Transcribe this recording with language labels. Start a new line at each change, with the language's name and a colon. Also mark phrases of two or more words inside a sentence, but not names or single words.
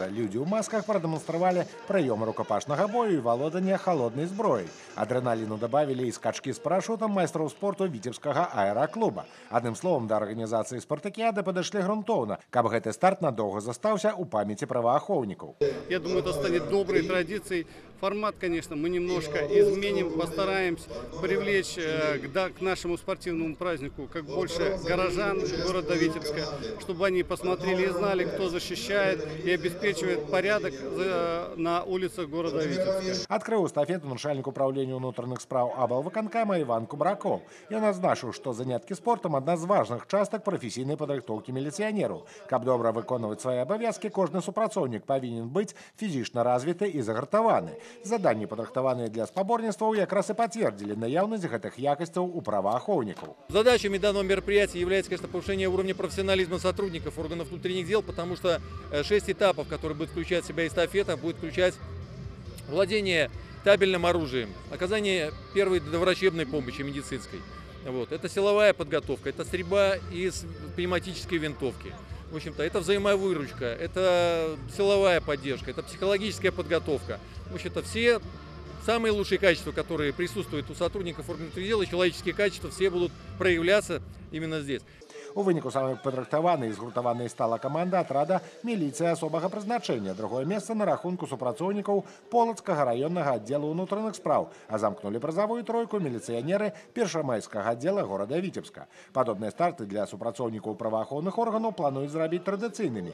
Belarusian: Людзі ў масках прадэманстравалі прыёмы рукапашнага бою і валоданне халоднай зброяй. Адрэналіну дабавілі і скачкі з парашутам майстроў спорту віцебскага аэраклуба. Адным словам, да арганізацыі спартакіяды падышлі грунтоўна, каб гэты старт надоўга застаўся ў памяці праваахоўнікаў.
Russian: Я думаю, это станет доброй традицией. Формат, конечно, мы немножко изменим, постараемся привлечь к нашему спортивному празднику как больше горожан города Витебска, чтобы они посмотрели и знали, кто защищает и обеспечивает порядок на улицах города Витебска. Открыл эстафету начальник управления внутренних
Belarusian: справ облвыканкама
Russian: Иван Кубраков.
Belarusian: Я назначу, что занятки спортом одна з важных часток професійнай падрыхтоўкі міліцыянераў. Каб добра выконваць свае абавязкі, кожны супрацоўнік павінен быць фізічна развіты і загартаваны. Заданні, падрыхтаваныя для спаборніцтваў, якраз і пацвердзілі наяўнасць гэтых якасцяў у праваахоўнікаў.
Russian: Задачами данного мероприятия является, конечно, повышение уровня профессионализма сотрудников органов внутренних дел, потому что 6 этапов, которые будет включать в себя эстафета, будет включать владение табельным оружием, оказание первой доврачебной помощи медицинской. Это силовая подготовка, это стрельба из пневматической винтовки. В общем-то, это взаимовыручка, это силовая поддержка, это психологическая подготовка. В общем-то, все самые лучшие качества, которые присутствуют у сотрудников органов внутренних дел, и человеческие качества, все будут проявляться именно здесь.
Belarusian: У выніку самай падрыхтаванай і згуртаванай стала каманда атрада міліцыі асобага прызначэння. Другое месца на рахунку супрацоўнікаў Полацкага раённага аддзела ўнутраных спраў, а замкнулі прызавую тройку міліцыянеры першамайскага аддзела горада Віцебска. Падобныя старты для супрацоўнікаў праваахоўных органаў плануюць зрабіць традыцыйнымі.